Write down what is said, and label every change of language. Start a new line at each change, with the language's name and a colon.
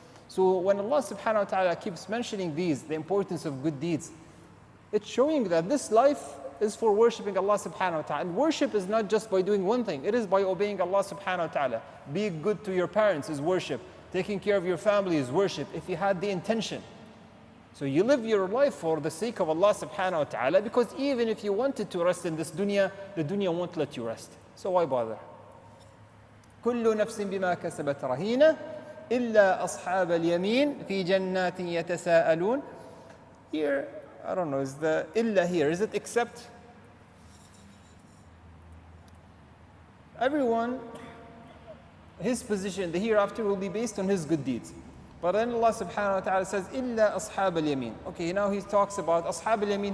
English: So when Allah subhanahu wa ta'ala keeps mentioning these, the importance of good deeds, it's showing that this life is for worshipping Allah subhanahu wa ta'ala. And worship is not just by doing one thing, it is by obeying Allah subhanahu wa ta'ala. Being good to your parents is worship. Taking care of your family is worship, if you had the intention. So you live your life for the sake of Allah subhanahu wa ta'ala, because even if you wanted to rest in this dunya, the dunya won't let you rest. So why bother?
Arabic: كل نفس بما كسبت رهينة إلا أصحاب اليمين في جنات يتساءلون.
English: Here, I don't know, is the إلا here, is it except? Everyone, his position, the hereafter will be based on his good deeds. But then Allah subhanahu wa ta'ala says,
Arabic: إِلَّا أَصْحَابَ الْيَمِينَ.
English: Okay, now he talks about أصحاب اليمين.